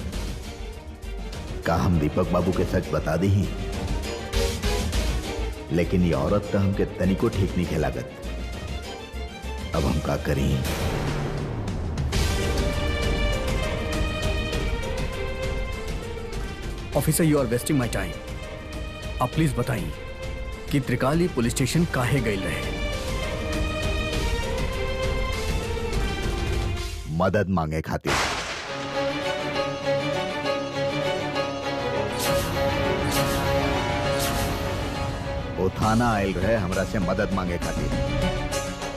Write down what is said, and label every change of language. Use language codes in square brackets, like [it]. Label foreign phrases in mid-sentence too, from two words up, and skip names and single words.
[bho] का हम दीपक बाबू के सच बता दी ही, लेकिन ये औरत तो हमके तनिको ठीक नहीं है लागत। अब हम का करी? ऑफिसर, [en] you are wasting my time. [bho] आप प्लीज बताइए कि त्रिकाली पुलिस स्टेशन काहे गई रहे? मदद मांगे खातिर। वो थाना आयल रहे हमरा से मदद मांगे खातिर।